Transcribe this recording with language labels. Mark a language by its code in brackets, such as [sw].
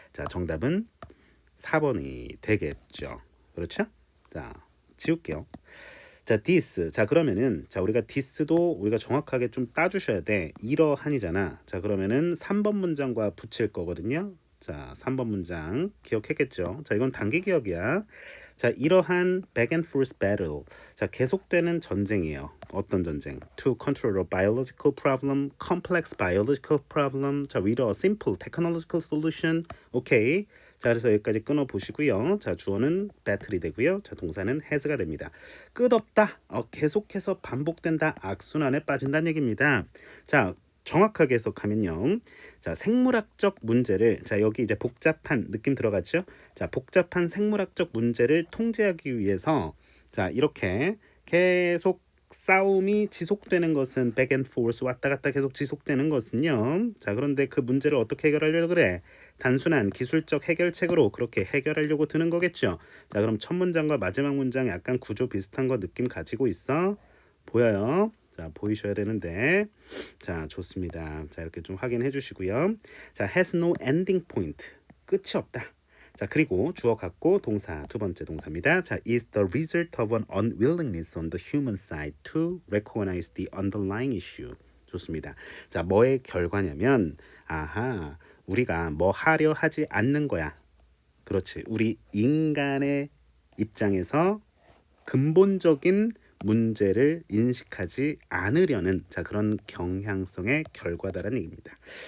[ko] 정답은 4번이 되겠죠. 그렇죠? 지울게요. this. 그러면은 우리가 this도 우리가 정확하게 좀 따주셔야 돼. 이러한이잖아. 그러면은 3번 문장과 붙일 거거든요. 3번 문장 기억했겠죠? 이건 단기 기억이야. 이러한 [en] back and forth battle. [ko] 계속되는 전쟁이에요. 어떤 전쟁? [en] To control a biological problem, complex biological problem. with a simple technological solution. [ko] 오케이. 그래서 여기까지 끊어 보시고요. 주어는 battle이 되고요. 동사는 has가 됩니다. 끝없다. 계속해서 반복된다. 악순환에 빠진다는 얘기입니다. 정확하게 해석하면요. 생물학적 문제를 여기 이제 복잡한 느낌 들어갔죠? 복잡한 생물학적 문제를 통제하기 위해서 이렇게 계속 싸움이 지속되는 것은 [en] back and forth [ko] 왔다 갔다 계속 지속되는 것은요. 그런데 그 문제를 어떻게 해결하려고 그래? 단순한 기술적 해결책으로 그렇게 해결하려고 드는 거겠죠. 그럼 첫 문장과 마지막 문장 약간 구조 비슷한 거 느낌 가지고 있어? 보여요? 보이셔야 되는데 좋습니다. 이렇게 좀 확인해 주시고요. [en] has no ending point. [ko] 끝이 없다. 그리고 주어 갖고 동사 두 번째 동사입니다. [en] is the result of an unwillingness on the human side to recognize the underlying issue. [ko] 좋습니다. 뭐의 결과냐면 우리가 뭐 하려 하지 않는 거야. 그렇지. 우리 인간의 입장에서 근본적인 문제를 인식하지 않으려는 그런 경향성의 결과다라는 얘기입니다.